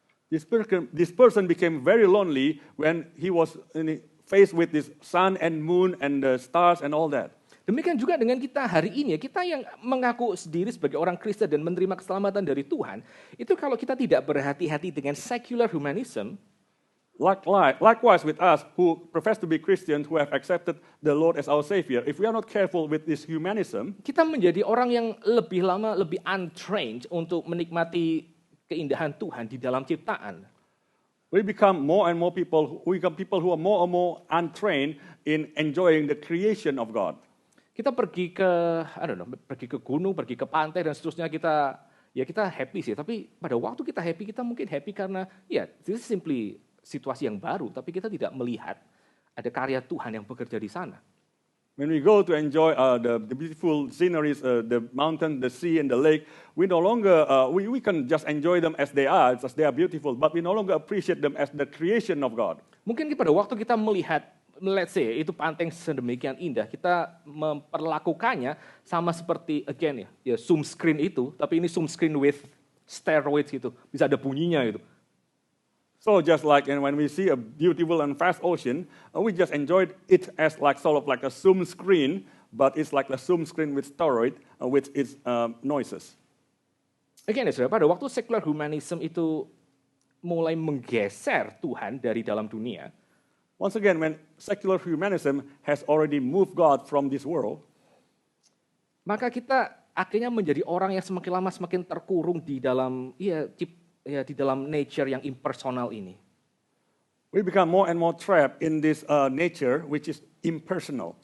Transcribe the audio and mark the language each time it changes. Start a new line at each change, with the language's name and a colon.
English: This person became very lonely when he was faced with this sun and moon and the stars and all that.
Indonesian: Demikian juga dengan kita hari ini, kita yang mengaku sendiri sebagai orang Kristen dan menerima keselamatan dari Tuhan, itu kalau kita tidak berhati-hati dengan secular humanism,
English: Likewise with us who profess to be Christians, who have accepted the Lord as our Savior, if we are not careful with this humanism,
Indonesian: kita menjadi orang yang lebih lama lebih untrained untuk menikmati keindahan Tuhan di dalam ciptaan.
English: we become more and more people, we become people who are more and more untrained in enjoying the creation of God.
Indonesian: Kita pergi ke, pergi ke gunung, pergi ke pantai dan seterusnya kita happy sih. Tapi pada waktu kita mungkin happy karena
English: this is simply
Indonesian: situasi yang baru, tapi kita tidak melihat ada karya Tuhan yang bekerja di sana.
English: When we go to enjoy the beautiful sceneries, the mountain, the sea, and the lake, we no longer we can just enjoy them as they are beautiful, but we no longer appreciate them as the creation of God.
Indonesian: Mungkin pada waktu kita melihat,
English: let's say,
Indonesian: itu pantai yang sedemikian indah, kita memperlakukannya sama seperti zoom screen itu, tapi ini
English: zoom screen with steroids
Indonesian: gitu, bisa ada bunyinya gitu.
English: So just like when we see a beautiful and vast ocean, we just enjoyed it as sort of like a zoom screen, but it's like a zoom screen with steroid, with its noises.
Indonesian: Saudara, pada waktu secular humanism itu mulai menggeser Tuhan dari dalam dunia,
English: once again, when secular humanism has already moved God from this world,
Indonesian: maka kita akhirnya menjadi orang yang semakin lama semakin terkurung di dalam di dalam nature yang impersonal ini.
English: We become more and more trapped in this nature which is impersonal.